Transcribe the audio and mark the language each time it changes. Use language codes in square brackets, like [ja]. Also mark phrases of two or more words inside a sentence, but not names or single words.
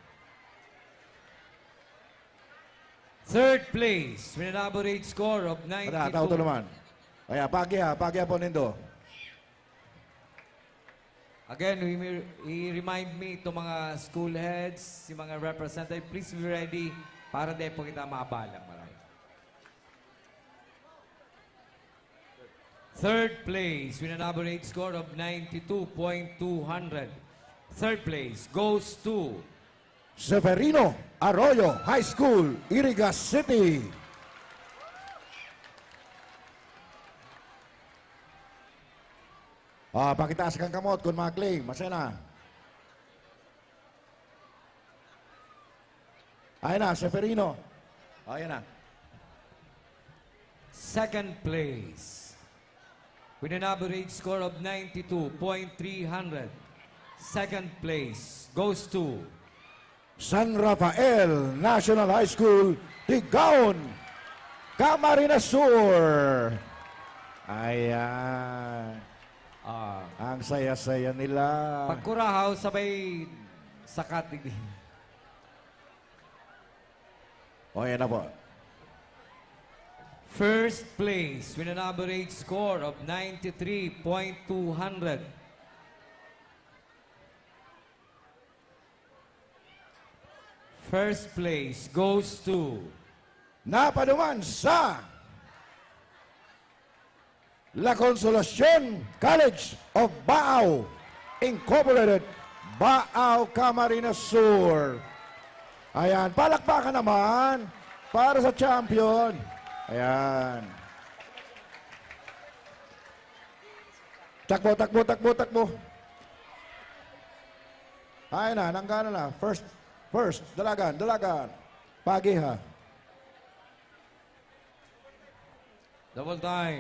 [en] 3rd place with an average score of 92. [bik] Tao to naman. Kaya pagi po nindo. Again, i-remind me to mga [en] school heads, [bik] si mga representative, [en] please be ready [bik] para di po kita maabalang marami. [en] 3rd place with an average score of 92.200. 3rd place goes to Severino Arroyo High School, Iriga City. [bik] Pakitaas kang kamot kung mag-claim. Masena. Ayan na, Seferino. Ayan na. [en] Second place, with an average score of 92.300. Second place goes to San Rafael National High School, Tigaon, Camarines Sur. [tl] Ayan. Ang saya-saya nila. [bik] Pagkurahaw, sabay sakat. O, yan na po. [en] First place with an average score of 93.200. First place goes to [bik] Napaduman sa La Consolacion College of Baao Incorporated, Baao, Camarines Sur. [tl] Ayan, palakpakan naman para sa champion. Ayan. Takbo, takbo, takbo, takbo. Ayan na, [bik] nanggana na. First, dalagan, dalagan. Pagi ha. [en] double time.